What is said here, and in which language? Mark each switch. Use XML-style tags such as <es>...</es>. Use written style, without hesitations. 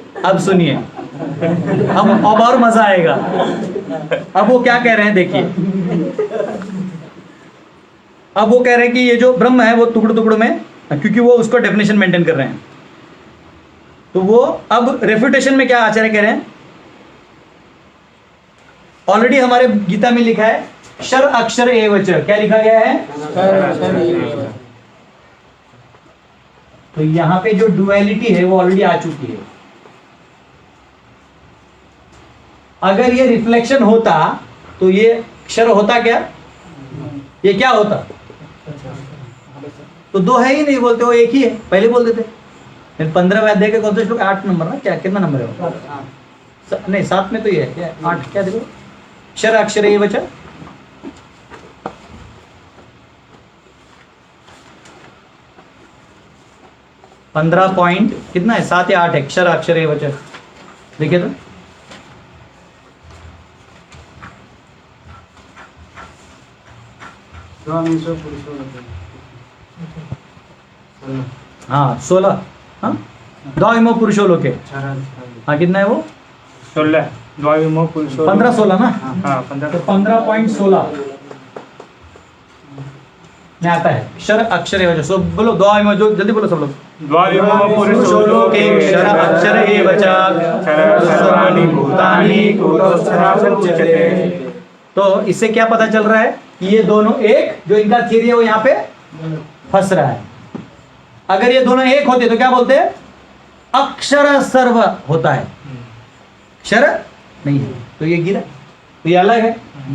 <hi>अब सुनिए, अब और मजा आएगा। अब वो क्या कह रहे हैं देखिए, अब वो कह रहे हैं कि ये जो ब्रह्म है वो टुकड़ों टुकड़ों में, क्योंकि वो उसको डेफिनेशन मेंटेन कर रहे हैं, तो वो अब रेफ्यूटेशन में क्या आचार्य कह रहे हैं, ऑलरेडी हमारे गीता में लिखा है</hi> <sa>शर अक्षर एवच।</sa> <hi>क्या लिखा गया है? तो यहां पे जो डुअलिटी है वो ऑलरेडी आ चुकी है। अगर ये रिफ्लेक्शन होता तो ये क्षर होता क्या? ये क्या होता? तो 2 है ही नहीं, बोलते वो एक ही है, पहले बोल देते। 15वें अध्याय के कौन से श्लोक? 8 नंबर ना, क्या कितना नंबर है? नहीं 7 में तो ये है क्या? 8 क्या देखो,</hi> <sa>क्षर अक्षर एवच।</sa> <hi>पंद्रह पॉइंट कितना है? 7 या 8 है,</hi> <sa>क्षर अक्षर एवच।</sa> <hi>देखिए तो हाँ 16।</hi> <sa>हाँ द्वाविमो पुरुषो लोके।</sa> <hi>हाँ कितना है वो?</hi> <sa>16 द्वाविमो पुरुषो</sa> <hi>15-16 ना। हाँ तो 15। 15.16 में आता है</hi> <sa>क्षर अक्षर एवच।</sa> <hi>सो बोलो द्वाविमो, जो जल्दी बोलो सब लोग।</hi> <sa>द्वाविमो पुरुषो लोके क्षर अक्षर एवच सर्वाणि भूतानि कूटस्थरासुच्यते।</sa> <hi>तो इससे क्या पता चल रहा है कि ये दोनों एक, जो इनका थियरी है वो यहाँ पे फंस रहा है। अगर ये दोनों एक होते तो क्या बोलते हैं? अक्षर सर्व होता है, क्षर नहीं है, तो ये गिरा, तो ये अलग है।</hi>